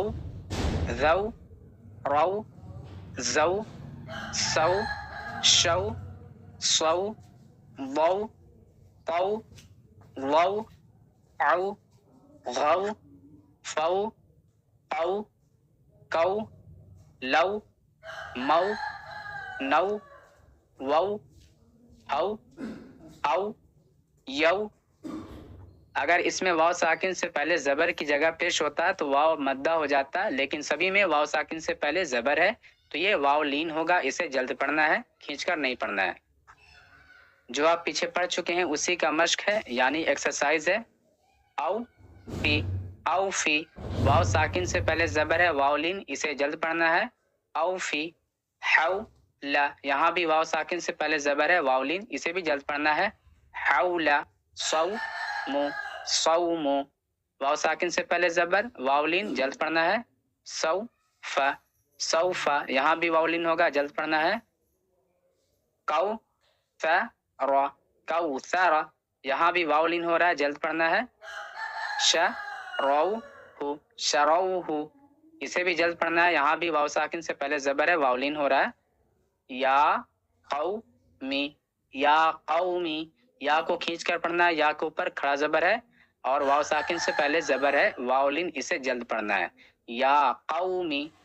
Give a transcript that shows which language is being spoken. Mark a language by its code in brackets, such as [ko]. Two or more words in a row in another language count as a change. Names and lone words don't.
[ar] ذو، رو، زو، سو، شو، صو، ضو، طو، ضو، عو، غو، فو، قو، کو، لو، مو، نو، وو، او، او، یو۔ [ur] اگر اس میں واو ساکن سے پہلے زبر کی جگہ پیش ہوتا ہے تو واو مدہ ہو جاتا، لیکن سبھی میں واو ساکن سے پہلے زبر ہے تو یہ واو لین ہوگا، اسے جلد پڑھنا ہے، کھینچ کر نہیں پڑھنا ہے۔ جو آپ پیچھے پڑھ چکے ہیں اسی کا مشق ہے، یعنی ایکسرسائز ہے۔ [ar] او فی، او فی، [ur] واو ساکن سے پہلے زبر ہے واو لین، اسے جلد پڑھنا ہے، [ar] او فی۔ حو لا، [ur] یہاں بھی واو ساکن سے پہلے زبر ہے واو لین، اسے بھی جلد پڑھنا ہے، حولا۔ [ar] صو مو، صو مو، [ur] واو ساکن سے پہلے زبر واو لین، جلد پڑھنا ہے، [ar] سو فا، سو فا، [ur] یہاں بھی واو لین ہوگا، جلد پڑھنا ہے، [ar] کو ثرا، کو ثرا، [ur] یہاں بھی واو لین ہو رہا ہے، جلد پڑھنا ہے، [ar] شروہ، شروہ، [ur] اسے بھی جلد پڑھنا ہے، یہاں بھی واو ساکن سے پہلے زبر ہے واو لین ہو رہا ہے، [ar] یا قومی، یا قومی، [ur] یا کو کھینچ کر پڑھنا ہے، یا کے اوپر کھڑا زبر ہے اور واو ساکن سے پہلے زبر ہے واو لین، اسے جلد پڑھنا ہے، [ar] یا قومی۔